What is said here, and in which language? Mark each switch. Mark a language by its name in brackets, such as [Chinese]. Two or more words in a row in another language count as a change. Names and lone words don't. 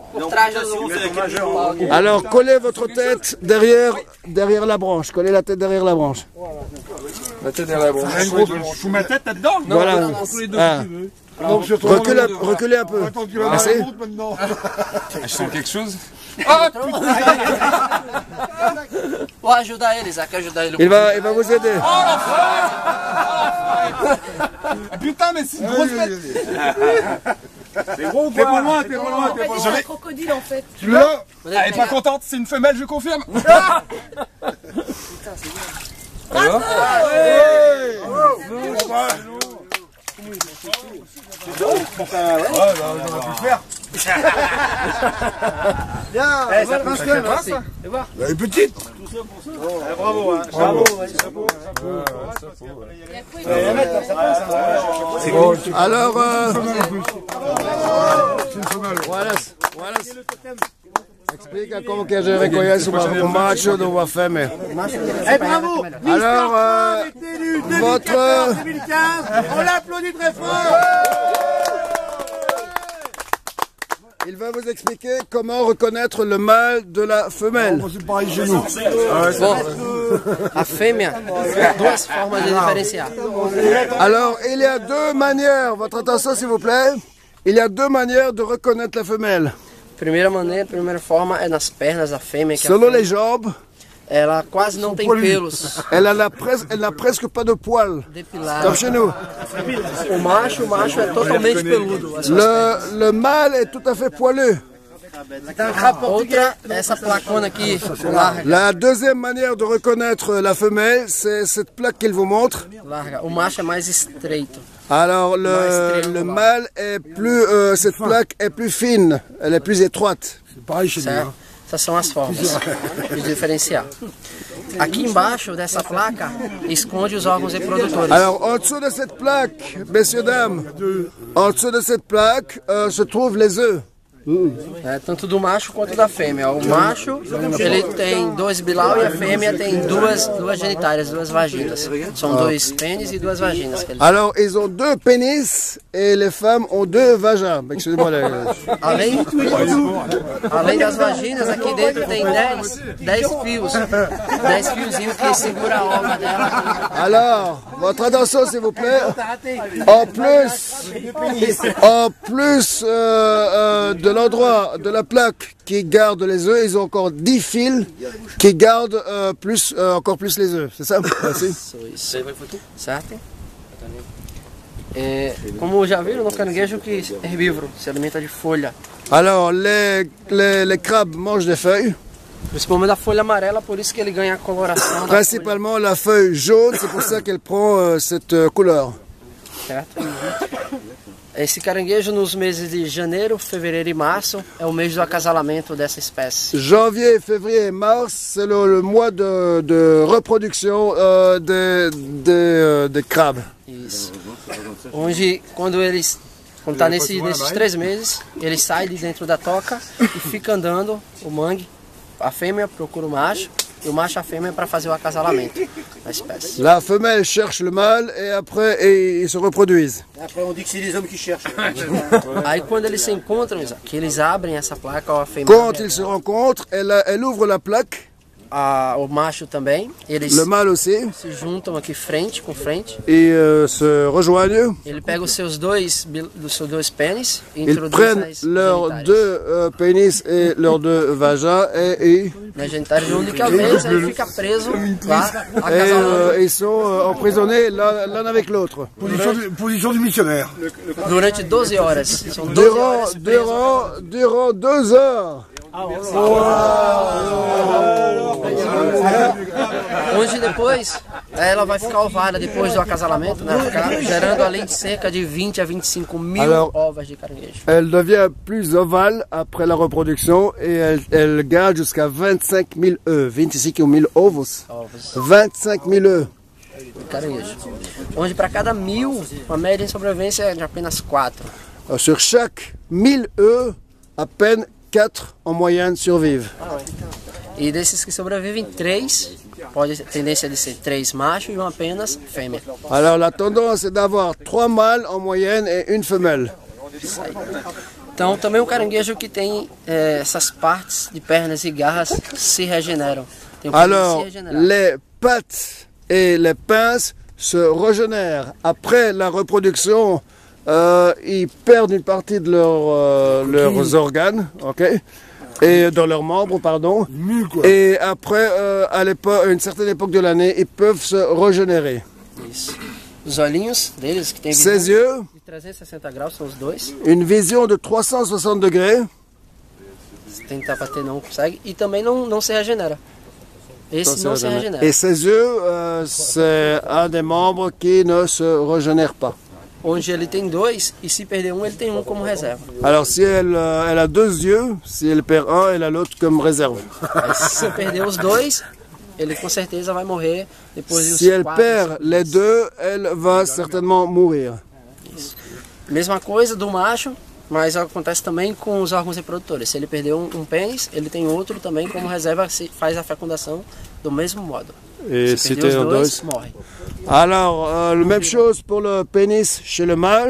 [French] Alors, collez votre tête derrière la branche. Collez la tête derrière la branche. La tête derrière la branche. Je fous ma tête là-dedans. Voilà. Ah. Reculez un peu. Attends, tu vas Assez. dans la route maintenant. Je sens quelque chose. [Portuguese] Vou ajudar ele, Isaac, ajudar ele. [French] Il va vous aider. Putain, mais c'est une grosse bête. C'est gros ou quoi? T'es pas loin, t'es pas loin. C'est un crocodile en fait. Tu l'as? Elle est pas contente, c'est une femelle, je confirme. Bien. Ça pince quand même. Elle est petite. Bravo. Bravo. Alors, C'est une femelle. voilà. [Portuguese] Explica como que a gente reconhece um macho de uma fêmea. [French] Eh bravo. Alors, votre... 2015. On l'applaudit très fort. Il va vous expliquer comment reconnaître le mâle de la femelle. C'est pareil chez nous. [Portuguese] Bom, a fêmea tem duas formas de diferenciar. [French] Alors, il y a deux manières, votre attention s'il vous plaît, il y a deux manières de reconnaître la femelle. [Portuguese] Primeira maneira, a primeira forma é nas pernas da fêmea, que a [French] Selon les [Portuguese] fêmea, [French] jambes, [Portuguese] ela quase não tem pelos [French] elle n'a presque pas de poils, comme [Portuguese] depilados. [French] chez nous. [Portuguese] O macho é totalmente peludo. [French] Le mâle est tout à fait poilu. [Portuguese] Outra, essa placona aqui, larga. [French] La deuxième manière de reconnaître la femelle, c'est cette plaque qu'il vous montre. [Portuguese] O macho é mais estreito. [French] Alors, le mâle est plus, cette plaque est plus fine, elle est plus étroite. C'est pareil chez nous. [Portuguese] Certo? [French] Hein. [Portuguese] Essas são as formas de diferenciar. Aqui embaixo dessa placa esconde os órgãos reprodutores. [French] Alors, en dessous de cette plaque, messieurs, dames, en dessous de cette plaque se trouvent les œufs. [Portuguese] É, tanto do macho quanto da fêmea. O macho, ele tem 2 bilau e a fêmea tem duas genitárias, 2 vaginas. São 2 pênis e 2 vaginas. [French] Alors, ils ont 2 pénis et les femmes ont 2 vagins. Excusez-moi. [Portuguese] Além das vaginas, aqui dentro tem 10 fios. 10 fiozinhos que segura a ova dela. [French] Alors, votre attention s'il vous plaît. En plus de l'endroit de la plaque qui garde les œufs, ils ont encore 10 fils qui gardent encore plus les œufs. C'est ça? Merci. [Portuguese] Certo? É, como já viram, no caranguejo que é herbívoro, se alimenta de folha. [French] Alors, les crabes mangent des feuilles. [Portuguese] Principalmente da folha amarela, por isso que ele ganha a coloração. [French] Principalement la feuille jaune, c'est pour ça qu'elle prend cette couleur. [Portuguese] Certo? Esse caranguejo nos meses de janeiro, fevereiro e março é o mês do acasalamento dessa espécie. [French] Janvier, février et mars, c'est le mois de reproduction des crabes. [Portuguese] Isso. Onde, quando tá nesses 3 meses, ele sai de dentro da toca e fica andando o mangue. A fêmea procura o macho e o macho a fêmea para fazer o acasalamento da espécie. [French] La femelle cherche le mâle et après ils se reproduisent. Après on dit que c'est les hommes qui cherchent. [Portuguese] Aí quando eles se encontram, que eles abrem essa placa, a fêmea. [French] Quand ils se rencontrent, elle ouvre la plaque. [Portuguese] O macho também, eles [French] le mâle aussi. [Portuguese] Se juntam aqui frente com frente. [French] Et se rejoignent. [Portuguese] Ele pega os seus 2 pênis e [French] ils prennent leurs 2 pénis et leurs 2 vagins et [Portuguese] na genitália de única vez, ele fica preso lá, acasalando. [French] Ils sont emprisonnés l'un avec l'autre. Position du missionnaire. [Portuguese] Durante 12 horas. São 12 horas [French] durant 2 heures. [Portuguese] Onde depois ela vai ficar ovária depois do acasalamento, né? Ficar gerando além de cerca de 20 a 25 mil ovas de caranguejo. [French] Elle devient plus ovale après la reproduction et elle garde jusqu'à 25 000 œufs. [Portuguese] 25 000 ovos. 25 000 œufs. Caranguejo. Onde para cada 1000, a média de sobrevivência é de apenas 4. [French] Sur chaque 1000 œufs, à peine 4 en moyenne survivent. [Portuguese] E desses que sobrevivem, 3, pode ter tendência de ser 3 machos e uma apenas fêmea. [French] Alors la tendance est d'avoir 3 mâles en moyenne et une femelle. [Portuguese] Então também um caranguejo que tem essas partes de pernas e garras se regeneram. [French] Alors les pattes et les pinces se régénèrent. Après la reproduction, ils perdent une partie de leurs organes, ok, et dans leurs membres, pardon. Et après, à une certaine époque de l'année, ils peuvent se régénérer. [Portuguese] Os olhinhos deles, que tem [French] Ses yeux, [Portuguese] de 360 graus, são os 2. [French] Une vision de 360 degrés. [Portuguese] Se tentar bater não consegue. E também não se regenera. Esse não se regenera. [French] Et ses yeux, c'est un des membres qui ne se régénère pas. [Portuguese] Onde ele tem 2 e se perder um, ele tem um como reserva. [French] Alors si elle a 2 yeux, si elle perd un, elle a l'autre comme réserve. [Portuguese] Aí, se perder os 2, ele com certeza vai morrer depois de [French] Si elle perd les 2, elle va certainement mourir. [Portuguese] Isso. Mesma coisa do macho, mas acontece também com os órgãos reprodutores. Se ele perder um pênis, ele tem outro também como reserva, faz a fecundação do mesmo modo. [French] Et [Portuguese] se perder os 2, morre. [French] Alors, la même chose pour le pénis chez le mâle.